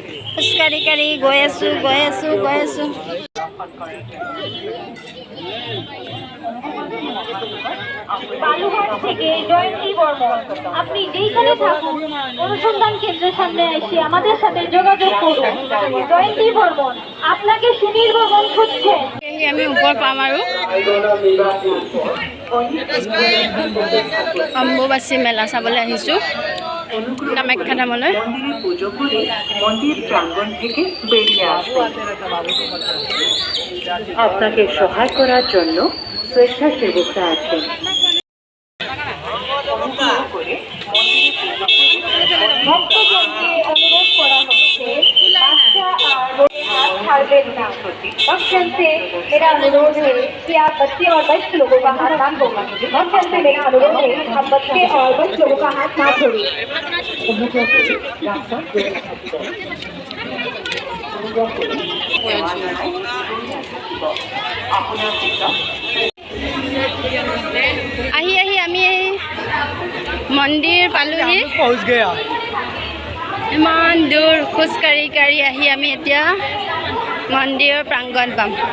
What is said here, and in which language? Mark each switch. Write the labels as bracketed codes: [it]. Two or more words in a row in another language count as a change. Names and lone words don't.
[as] খোজকাঢ়ি কাঢ়ি গৈ আছোঁ [bn] বালুঘাট থেকে জয়ন্তী বর্মন, আপনি যেইখানে থাকুন অনুসন্ধান কেন্দ্রের সামনে এসে আমাদের সাথে যোগাযোগ করুন। জয়ন্তী বর্মন, আপনাকে সুনীল বর্মন খুঁজছেন। [as] সেয়েহে আমি ওপৰ পাম আৰু অম্বুবাচী মেলা চাবলৈ আহিছোঁ কামাখ্যা ধামলৈ। [bn] মন্দিরে পুজো করে মন্দির প্রাঙ্গণ থেকে বেরিয়ে আসুন। আপনাকে সহায় করার জন্য স্বেচ্ছাসেবকরা আছেন। ভক্তজনকে অনুরোধ করা হচ্ছে [hi] बादशाह हाथ [bn] छाड़বেন না। [hi] भक्तजन से मेरा अनुरोध है कि आप बच्चे और वयस्क लोगों का हाथ ना छोड़ें। भक्तजन से मेरा अनुरोध है कि आप बच्चे और वयस्क लोगों का हाथ ना छोड़ें। [as] আহি আমি মন্দিৰ পালোহি। [hi] पहुंच गया। [as] ইমান দূৰ খোজকাঢ়ি কাঢ়ি আহি আমি এতিয়া মন্দিৰৰ প্ৰাংগণ পাম।